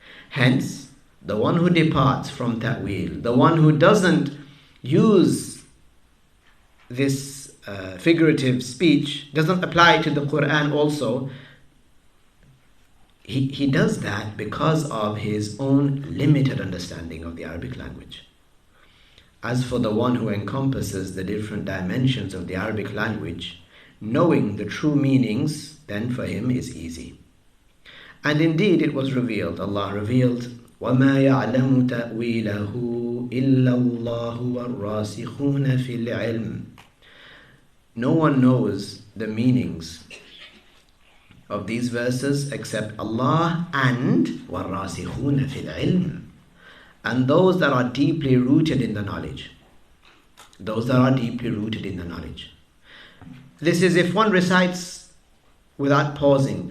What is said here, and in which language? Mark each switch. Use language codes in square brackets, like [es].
[en] Hence, the one who departs from ta'wil, the one who doesn't use this figurative speech, doesn't apply to the Qur'an also, he does that because of his own limited understanding of the Arabic language. As for the one who encompasses the different dimensions of the Arabic language, knowing the true meanings, then for him is easy. And indeed it was revealed, Allah revealed, [ar] وَمَا يَعْلَمُ تَأْوِيلَهُ إِلَّا اللَّهُ وَالرَّاسِخُونَ فِي الْعِلْمِ. [en] No one knows the meanings of these verses except Allah and [ar] وَالرَّاسِخُونَ فِي الْعِلْمِ, [en] and those that are deeply rooted in the knowledge. Those that are deeply rooted in the knowledge. This is if one recites without pausing.